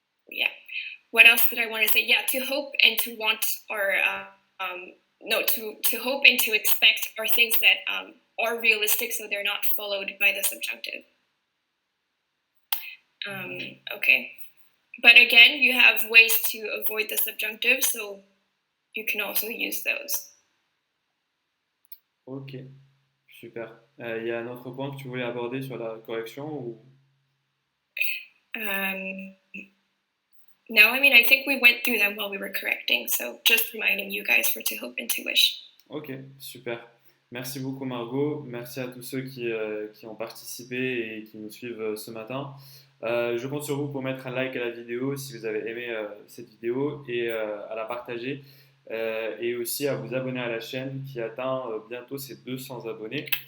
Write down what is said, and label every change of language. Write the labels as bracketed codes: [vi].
[en] Yeah. What else did I want to say? Yeah, to hope and to want are to hope and to expect are things that are realistic, so they're not followed by the subjunctive. Okay. But again, you have ways to avoid the subjunctive, so you can also use those. [fr] Ok, super. Il y a un autre point que tu voulais aborder sur la correction ou... [en] No, I mean, I think we went through them while we were correcting, so just reminding you guys for to hope and to wish. [fr] Ok, super. Merci beaucoup Margot, merci à tous ceux qui ont participé et qui nous suivent ce matin. Je compte sur vous pour mettre un like à la vidéo si vous avez aimé cette vidéo et à la partager et aussi à vous abonner à la chaîne qui atteint bientôt ses 200 abonnés.